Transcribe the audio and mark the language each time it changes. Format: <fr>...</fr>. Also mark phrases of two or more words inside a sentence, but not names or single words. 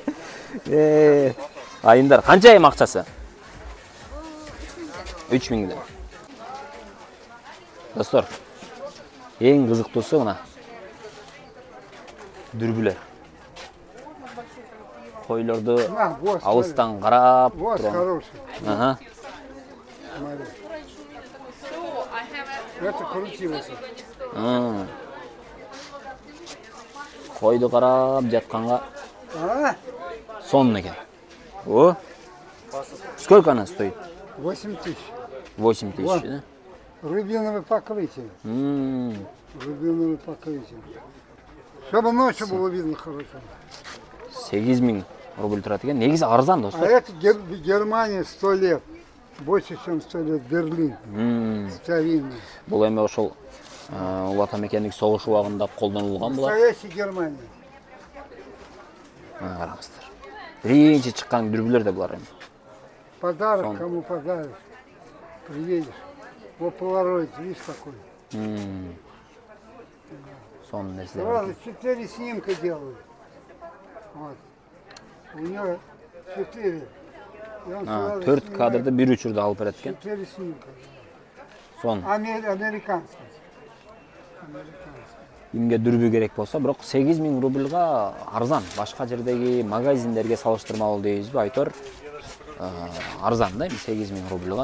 <ky>Айымдар канча эми акчасы? 3000 лira. Достор, Эң кызыктуусу мына дүрбүлөр. Койлорду алыстан карап</ky> <ru>Вот</ru> <ky>турган.</ky> <ru>хороший. Ага. Смотри. Это крутилось.</ru> <ky>Койду карап жатканга А? сонун экен.</ky> <ru>О. Сколько она стоит? 8 тысяч. 8 тысяч, да? Рубиновое покрытие. М. Рубиновое покрытие. Чтобы ночью было видно хорошо.</ru> <ky>8000 рубль турат экен. Негизи арзан А достор.</ky> <ru>это Германия 100 лет. Больше, чем 100 лет. Берлин. Старинный.</ru> <ky>Бул эми ошол Улуу Ата Мекендик согуш убагында колдонулган булат.</ky> <ru>Настоящая Германия.</ru> <ky>Караңыздар. Биринчи чыккан дүрбүлөр да булар эми.</ky> <ru>Подарок, кому подаришь. Приедешь. Вот Polaroid, видишь какой.</ru> <ky>Сонун нерселер.</ky> <ru>Сразу 4 снимка делают. Вот. У него 4. И он сразу 4 снимает</ru> <ky>кадрды бир учурда алып берет экен.</ky> <ru>4 снимка.</ru> <ky>Сонун.</ky> <ru>Американский.</ru> <ky>Кимге дүрбү керек болсо, бирок 8000 рубльга арзан. Башка жердеги магазиндерге салыштырмалуу дейбизби, айтор. Арзан да, 8000 рубльга.</ky>